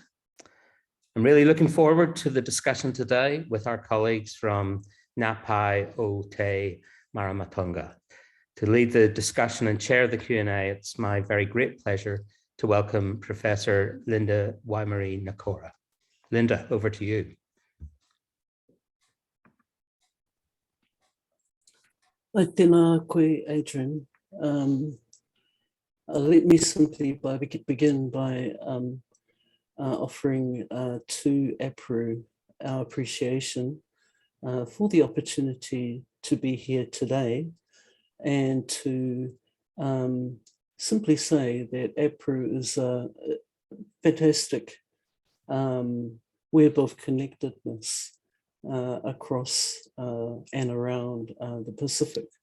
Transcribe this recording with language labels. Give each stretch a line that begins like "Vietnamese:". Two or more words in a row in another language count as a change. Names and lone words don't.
English: I'm really looking forward to the discussion today with our colleagues from Ngāpai o te Māramatanga. To lead the discussion and chair the Q&A, it's my very great pleasure to welcome Professor Linda Waimarie Nikora. Linda, over to you.
Māori: Tēnā koe, Adrian.
English: Let me simply begin by offering to APRU our appreciation for the opportunity to be here today, and to simply say that APRU is a fantastic web of connectedness across and around the Pacific.